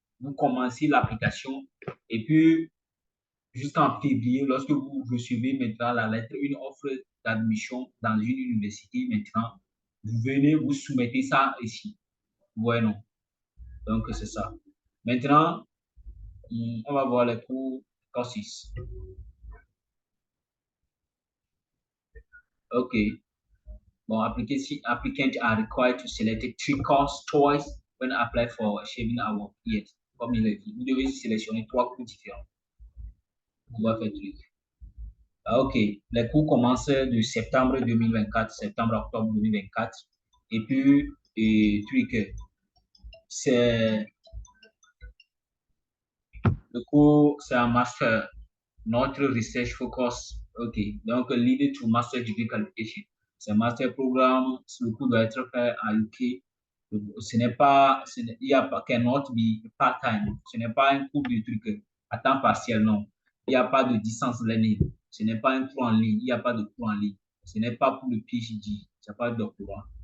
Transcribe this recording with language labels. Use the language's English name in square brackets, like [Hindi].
[French] Vous commencez l'application et puis jusqu'en février, lorsque vous recevez maintenant la lettre, une offre d'admission dans une université maintenant, vous venez, vous soumettez ça ici. Ouais, non. Donc, c'est ça. Maintenant, on va voir les cours COSIS. OK. [English] Bon, applicants are required to select 3 course choice when apply for Shaving Award. Yes. [French] Comme il est dit, vous devez sélectionner 3 cours différents. On va faire truc. Ah, OK. Les cours commencent de septembre 2024, septembre-octobre 2024. Et puis, truc, c'est le cours, c'est un master. [English] Notre research focus, OK. Donc, lead to master degree qualification. [French] C'est un master programme. Le cours doit être fait à UK. Ce n'est pas, il n'y a pas, [English] cannot be part-time. [French] Ce n'est pas un cours de truc à temps partiel, non. Il n'y a pas de distance learning. Ce n'est pas un cours en ligne. Il n'y a pas de cours en ligne. Ce n'est pas pour le PhD. Ce n'est pas le doctorat.